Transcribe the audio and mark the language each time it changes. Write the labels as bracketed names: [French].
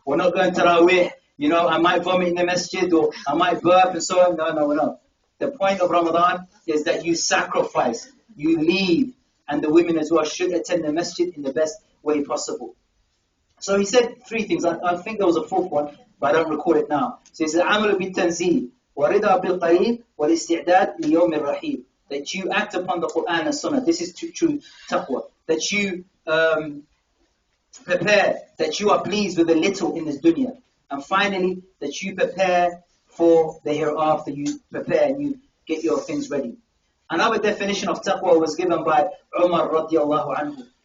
[English] We're not going to Taraweeh. You know, I might vomit in the masjid or I might burp and so on. No. The point of Ramadan is that you sacrifice, you leave, and the women as well should attend the masjid in the best way possible. So he said three things. I think there was a fourth one, but I don't recall it now. So he said, [Arabic] عَمَلُ بِالتَّنْزِيلِ وَرِضَى بِالْقَلِيلِ وَالْإِسْتِعْدَادِ لِيَوْمِ الرَّحِيلِ. [English] That you act upon the Quran and Sunnah. This is true taqwa. That you prepare, that you are pleased with the little in this dunya. And finally, that you prepare for the hereafter. You prepare and you get your things ready. Another definition of taqwa was given by Umar radiallahu anhu.